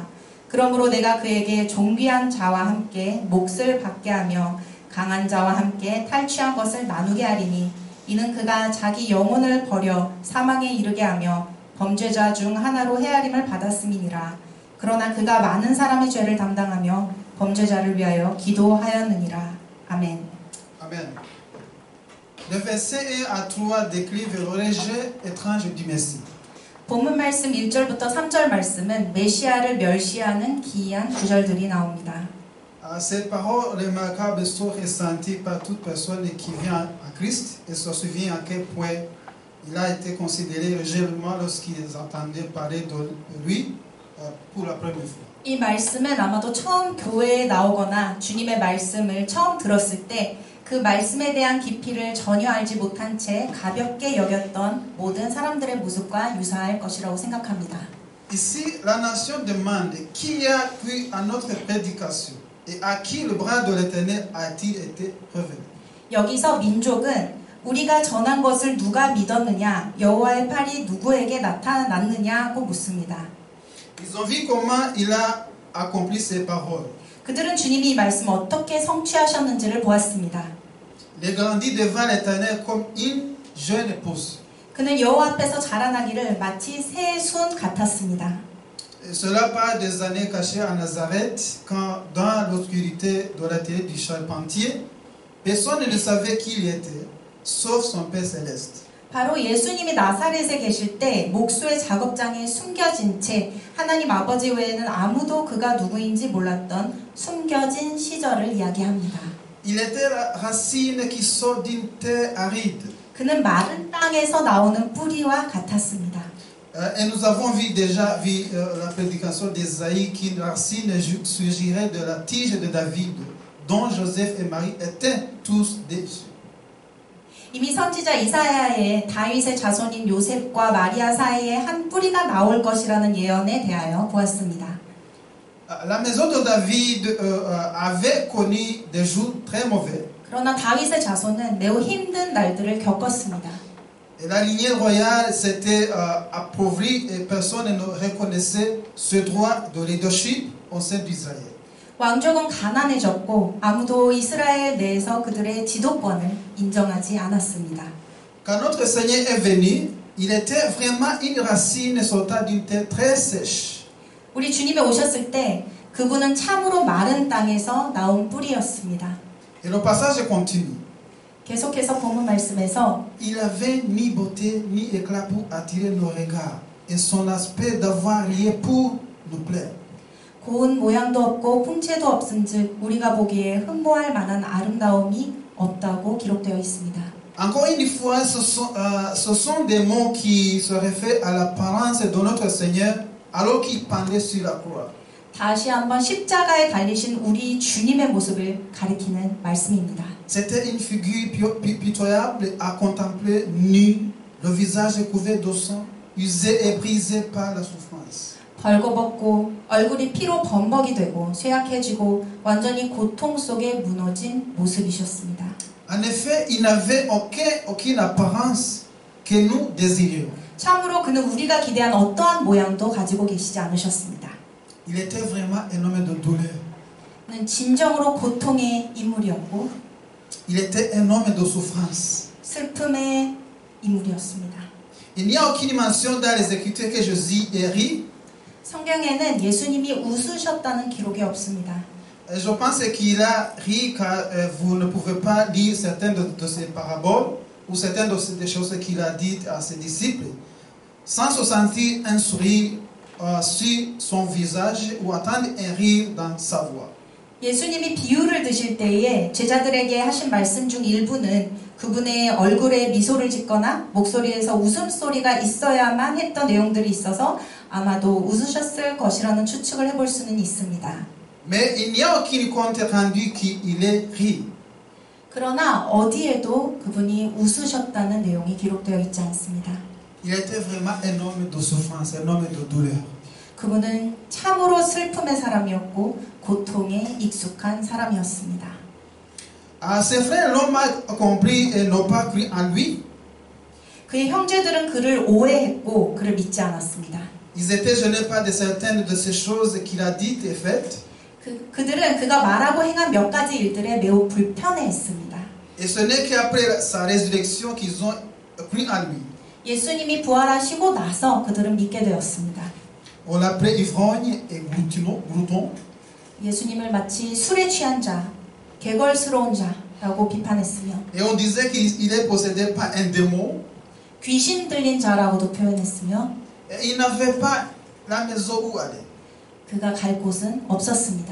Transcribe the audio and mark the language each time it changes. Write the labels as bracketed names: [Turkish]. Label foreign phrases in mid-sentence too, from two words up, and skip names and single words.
[Korean] 그러므로 내가 그에게 존귀한 자와 함께 몫을 받게 하며 강한 자와 함께 탈취한 것을 나누게 하리니 이는 그가 자기 영혼을 버려 사망에 이르게 하며 범죄자 중 하나로 헤아림을 받았음이니라. 그러나 그가 많은 사람의 죄를 담당하며 범죄자를 위하여 기도하였느니라. 아멘. [French] Amen. Le verset 1 à 3 décrivent le rejet étrange du Messie. [Korean] 본문 말씀 1절부터 3절 말씀은 메시아를 멸시하는 기이한 구절들이 나옵니다. [French] Cette parole remarquable sont ressenties par toute personne qui vient à Christ et se souvient à quel point il a été considéré réellement lorsqu'ils entendaient parler de lui pour la première fois. [Korean] 이 말씀은 아마도 처음 교회에 나오거나 주님의 말씀을 처음 들었을 때 그 말씀에 대한 깊이를 전혀 알지 못한 채 가볍게 여겼던 모든 사람들의 모습과 유사할 것이라고 생각합니다. [French] Ici, la nation demande qui a cru à notre prédication et à qui le bras de l'Éternel a-t-il été révélé. [Korean] 여기서 민족은 우리가 전한 것을 누가 믿었느냐, 여호와의 팔이 누구에게 나타났느냐고 묻습니다. [French] Ils ont vu comment il a accompli ses paroles. [Korean] 그들은 주님이 이 말씀 어떻게 성취하셨는지를 보았습니다. [French] Il grandit devant l'Éternel comme une jeune épouse. [Korean] 그는 여호와 앞에서 자라나기를 마치 새순 같았습니다. [French] Cela part des années cachées à Nazareth, quand dans l'obscurité de l'atelier du charpentier, personne ne savait qui il était, sauf son Père céleste. [Korean] 바로 예수님이 나사렛에 계실 때 목수의 작업장에 숨겨진 채 하나님 아버지 외에는 아무도 그가 누구인지 몰랐던 숨겨진 시절을 이야기합니다. [French] Il était la racine qui sort d'une terre aride. [Korean] 그는 마른 땅에서 나오는 뿌리와 같았습니다. [French] Et nous avons déjà vu la prédication d'Ésaïe qu'une racine surgirait de la tige de David, dont Joseph et Marie étaient tous déçus. [Korean] 이미 선지자 이사야의 다윗의 자손인 요셉과 마리아 사이에 한 뿌리가 나올 것이라는 예언에 대하여 보았습니다. [French] La maison de David avait connu des jours très mauvais. [Korean] 그러나 다윗의 자손은 매우 힘든 날들을 겪었습니다. [French] Et la lignée royale s'était appauvrie et personne ne reconnaissait ce droit de leadership au sein d'Israël. [Korean] 왕족은 가난해졌고 아무도 이스라엘 내에서 그들의 지도권을 인정하지 않았습니다. [French] Quand notre Seigneur est venu, il était vraiment une racine sortant d'une terre très sèche. [Korean] 우리 주님이 오셨을 때 그분은 참으로 마른 땅에서 나온 뿌리였습니다. [French] Et le passage continue. [Korean] 계속해서 본문 말씀에서 [French] Il avait ni beauté ni éclat pour attirer nos regards, et son aspect d'avoir rien pour nous plaire. [Korean] 고운 모양도 없고 풍채도 없은즉 우리가 보기에 흠모할 만한 아름다움이 없다고 기록되어 있습니다. [French] Encore une fois, ce sont des mots qui se réfèrent à l'apparence de notre Seigneur alors qu'il pendait sur la croix. [Korean] 다시 한번 십자가에 달리신 우리 주님의 모습을 가리키는 말씀입니다. [French] C'était une figure pitoyable à contempler, nue, le visage couvert de sang, usé et brisé par la souffrance. [Korean] 벌거벗고 얼굴이 피로 범벅이 되고 쇠약해지고 완전히 고통 속에 무너진 모습이셨습니다. [French] En effet, il n'avait aucune apparence que nous désirions. [Korean] 참으로 그는 우리가 기대한 어떠한 모양도 가지고 계시지 않으셨습니다. [French] Il était vraiment un homme de douleur. [Korean] 그는 진정으로 고통의 인물이었고 [French] Il était un homme de souffrance. [Korean] 슬픔의 인물이었습니다. [French] Il n'y a aucune mention dans les Écritures que Jésus ait ri. [Korean] 성경에는 예수님이 웃으셨다는 기록이 없습니다. [French] Je pense qu'il a ri car vous ne pouvez pas lire certaines de ses paraboles ou certaines des choses qu'il a dites à ses disciples sans se sentir un sourire sur son visage ou entendre un rire dans sa voix. [Korean] 예수님이 비유를 드실 때에 제자들에게 하신 말씀 중 일부는 그분의 얼굴에 미소를 짓거나 목소리에서 웃음소리가 있어야만 했던 내용들이 있어서 아마도 웃으셨을 것이라는 추측을 해볼 수는 있습니다. [French] Mais il n'y a aucun compte rendu qu'il ait ri. [Korean] 그러나 어디에도 그분이 웃으셨다는 내용이 기록되어 있지 않습니다. [French] Il était vraiment un homme de souffrance, un homme de douleur. [Korean] 그분은 참으로 슬픔의 사람이었고 고통에 익숙한 사람이었습니다. [French] Ses frères l'ont mal compris et n'ont pas cru en lui. [Korean] 그의 형제들은 그를 오해했고 그를 믿지 않았습니다. [French] Ils étaient gênés par certaines de ces choses qu'il a dites et faites. [Korean] 그들은 그가 말하고 행한 몇 가지 일들에 매우 불편해했습니다. [French] Et ce n'est qu'après sa résurrection qu'ils ont cru en lui. [Korean] 예수님이 부활하시고 나서 그들은 믿게 되었습니다. [French] On l'appelait ivrogne et glouton. [Korean] 예수님을 마치 술에 취한 자, 개걸스러운 자라고 비판했으며 [French] Et on disait qu'il est possédé par un démon. [Korean] 귀신 들린 자라고도 표현했으며 [French] Et il n'avait pas la maison où aller. [Korean] 그가 갈 곳은 없었습니다.